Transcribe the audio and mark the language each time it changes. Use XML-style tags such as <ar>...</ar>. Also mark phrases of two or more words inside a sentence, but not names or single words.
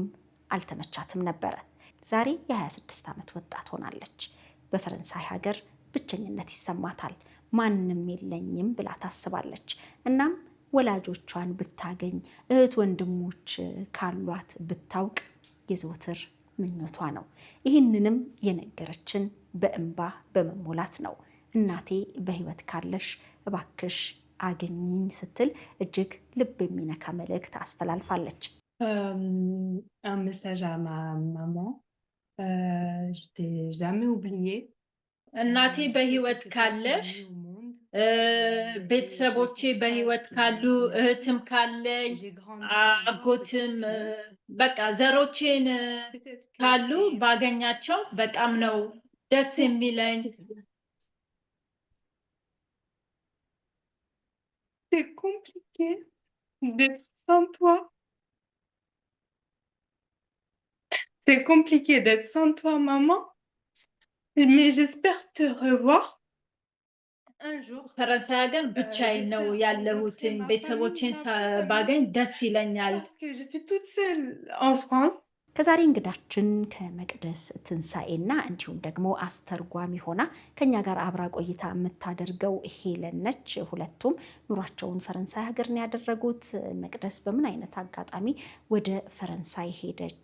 <am>አልተመቻትም ነበረ። ዛሬ የ26 ዓመት ወጣት ሆናለች። በፈረንሳይ ሀገር ብቸኝነት ይሰማታል። ማንም የለኝም ብላ ታስባለች። እናም ወላጆቿን ብታገኝ እህት ወንድሞች ካሏት ብታውቅ የዘወትር ምኞቷ ነው። ይህንንም የነገረችን በእንባ በመሞላት ነው። እናቴ በህይወት ካለሽ እባክሽ አገኝኝ ስትል እጅግ ልብ የሚነካ መልእክት አስተላልፋለች።</am> <fr>Un message à ma maman. Je t'ai jamais oublié.</fr> <am>እናቴ በህይወት ካለሽ ቤተሰቦቼ በህይወት ካሉ እህትም ካለኝ አጎትም በቃ ዘሮቼን ካሉ ባገኛቸው በጣም ነው ደስ የሚለኝ።</am> <fr>C'est compliqué d'être sans toi. C'est compliqué d'être sans toi, maman. Mais j'espère te revoir un jour.</fr> <am>ፈረንሳይ ሀገር ብቻዬን ነው ያለሁት። ቤተሰቦቼን ባገኝ ደስ ይለኛል።</am> <fr>Parce que je suis toute seule en France.</fr> <am>ከዛሬ እንግዳችን ከመቅደስ ትንሳኤና እንዲሁም ደግሞ አስተርጓሚ ሆና ከኛ ጋር አብራ ቆይታ የምታደርገው ሄለን ነች። ሁለቱም ኑሯቸውን ፈረንሳይ ሀገር ነው ያደረጉት። መቅደስ በምን አይነት አጋጣሚ ወደ ፈረንሳይ ሄደች?</am>